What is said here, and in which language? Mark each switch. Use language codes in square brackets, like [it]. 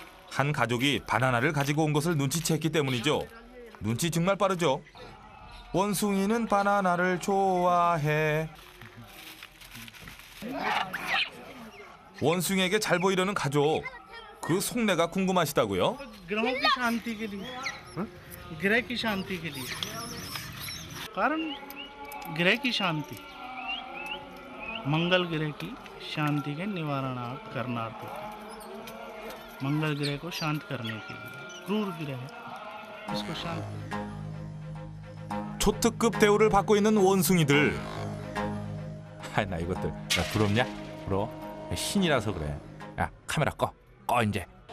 [ko] 한 가족이 바나나를 가지고 온 것을 눈치챘기 때문이죠. 눈치 정말 빠르죠. 원숭이는 바나나를 좋아해. 원숭이에게 잘 보이려는 가족. 그 속내가 궁금하시다고요? [hi] ग्रहों की शांति के लिए ग्रह की शांति के लिए कारण ग्रह की शांति मंगल ग्रह की शांति के निवारणार्थ करनार्थ मंगल ग्रह को शांत करने के लिए क्रूर ग्रह इसको शांत [ko] 초특급 대우를 받고 있는 원숭이들. 나 이것들 야, 부럽냐? 부러워? 신이라서 그래. 야 카메라 꺼 이제.